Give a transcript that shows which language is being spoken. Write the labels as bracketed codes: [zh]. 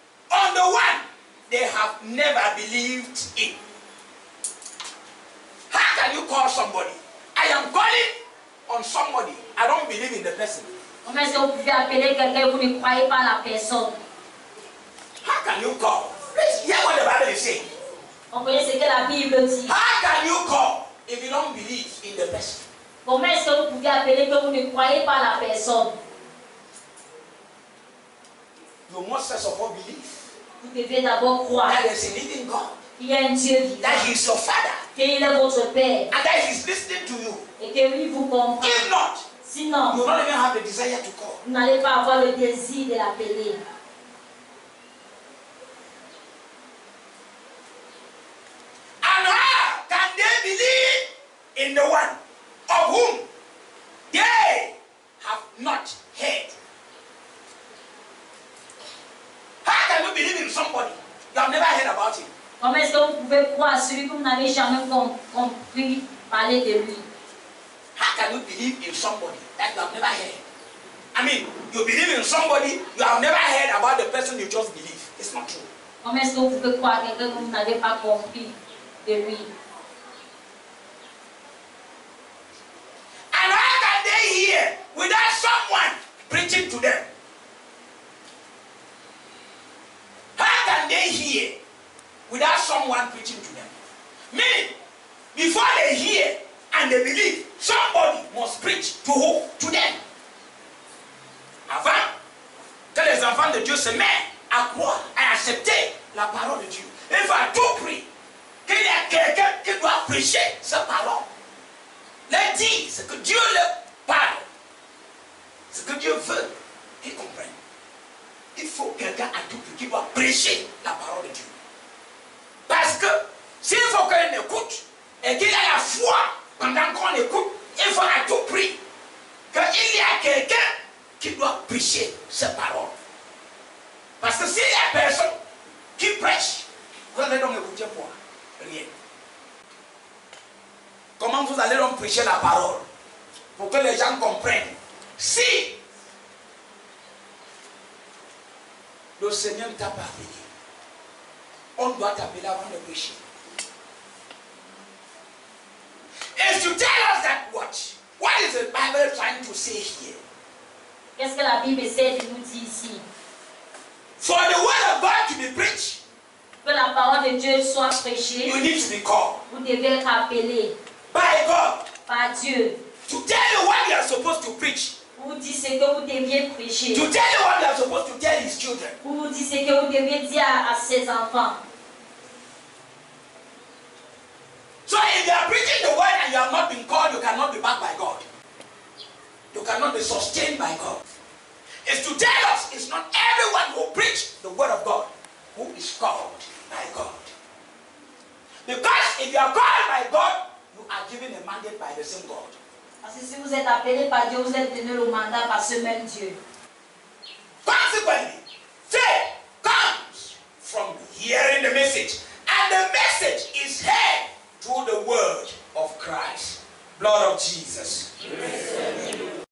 [en] On the one they have never believed in. How can you call somebody? I am calling on somebody. I don't believe in the person. [fr] Comment est-ce que vous pouvez appeler quelqu'un et vous ne croyez pas la personne? [en] How can you call? Please hear what the Bible is saying. [fr] On connaît ce que la Bible dit. [en] How can you call if you don't believe in the person? [fr] Comment est-ce que vous pouvez appeler que vous ne croyez pas la personne? [en] You must first of all believe [fr] Vous devez d'abord croire [en] that there's a living God, [fr] qu'il y a un Dieu vivant, [en] that He is your Father, [fr] qu'il est votre Père [en] and that He is listening to you. [fr] et que lui vous comprend. [en] If not, [fr] Sinon, [en] you will not even have the desire to call. [fr] vous n'allez pas avoir le désir de l'appeler. [en] And how can they believe in the one of whom they have not heard? How can you believe in somebody you have never heard about him? [fr] Comment est-ce que vous pouvez croire à celui que vous n'avez jamais compris parler de lui? [en] How can you believe in somebody that you have never heard? I mean, you believe in somebody you have never heard about the person you just believe. It's not true. [fr] Comment est-ce que vous pouvez croire à quelqu'un que vous n'avez pas compris de lui? [en] And how can they hear without someone preaching to them? How can they hear without someone preaching to them? Meaning, before they hear and they believe, somebody must preach to who? To them. [fr] Avant que les enfants de Dieu se mettent à croire, à accepter la parole de Dieu, il faut à tout prix qu'il y a quelqu'un qui doit prêcher cette parole. Leur dire ce que Dieu leur parle, ce que Dieu veut qu'ils comprennent. Il faut quelqu'un à tout prix qui doit prêcher la parole de Dieu. Parce que s'il faut qu'on écoute et qu'il y ait la foi pendant qu'on écoute, il faut à tout prix qu'il y a quelqu'un qui doit prêcher ces paroles. Parce que s'il y a personne qui prêche, vous allez donc écouter quoi? Rien. Comment vous allez donc prêcher la parole pour que les gens comprennent? Si le Seigneur t'a pas appelé, on doit t'appeler avant de prêcher. [en] If you tell us that what is the Bible trying to say here? [fr] Qu'est-ce que la Bible essaie de nous dire ici? [en] For the word of God to be preached, [fr] Que la parole de Dieu soit prêchée, [en] you need to be called [fr] vous devez être appelé [en] by God [fr] par Dieu. [en] to tell you what you are supposed to preach, [fr] Pour vous dire ce que vous deviez prêcher. [en] to tell you what you are supposed to tell his children. [fr] Pour vous dire ce que vous deviez dire à ses enfants. [en] So if you are preaching the word and you have not been called, you cannot be backed by God. You cannot be sustained by God. It's to tell us it's not everyone who preaches the word of God who is called by God. Because if you are called by God, you are given a mandate by the same God. [fr] Parce que si vous êtes appelé par Dieu, vous êtes donné le mandat par ce même Dieu. [en] Consequently, faith comes from hearing the message. And the message is heard through the word of Christ. Blood of Jesus. Yes.